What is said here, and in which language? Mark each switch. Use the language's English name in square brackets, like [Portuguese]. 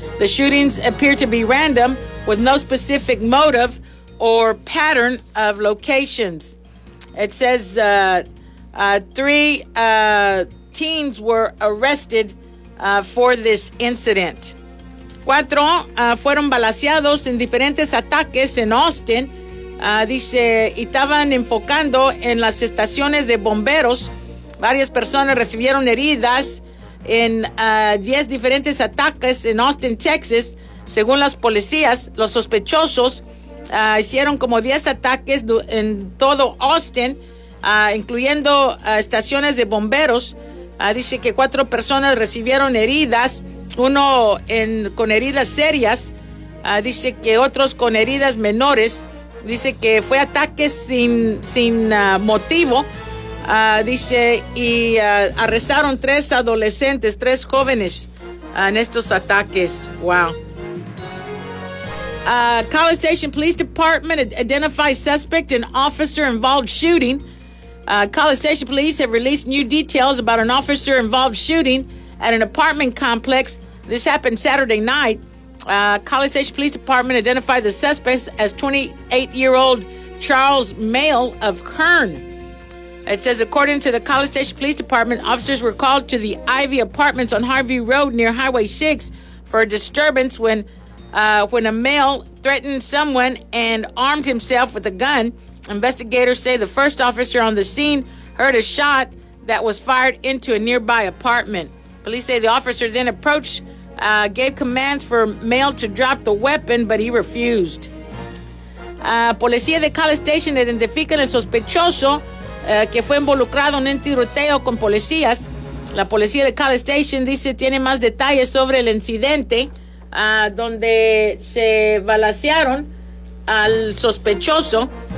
[English] The shootings appear to be random with no specific motive or pattern of locations. It says 3 teens were arrested for this incident. [Spanish] 4 fueron balaceados en diferentes ataques en Austin. Dice, y estaban enfocando en las estaciones de bomberos. Varias personas recibieron heridas en 10 diferentes ataques en Austin, Texas. Según las policías, los sospechosos hicieron como 10 ataques en todo Austin, incluyendo estaciones de bomberos. Dice que 4 personas recibieron heridas, uno con heridas serias. Dice que otros con heridas menores. Dice que fue ataque sin motivo. Dice, y arrestaron 3 adolescentes, 3 jóvenes en estos ataques. Wow. [English] College Station Police Department identified suspect and officer involved shooting. College Station Police have released new details about an officer involved shooting at an apartment complex. This happened Saturday night. College Station Police Department identified the suspects as 28-year-old Charles Mail of Kern. It says, according to the College Station Police Department, officers were called to the Ivy Apartments on Harvey Road near Highway 6 for a disturbance when when a male threatened someone and armed himself with a gun. Investigators say the first officer on the scene heard a shot that was fired into a nearby apartment. Police say the officer then approached, gave commands for male to drop the weapon, but he refused. [Spanish] Policía de Cali Station identifica el sospechoso que fue involucrado en un tiroteo con policías. La policía de Cali Station dice tiene más detalles sobre el incidente donde se balacearon al sospechoso.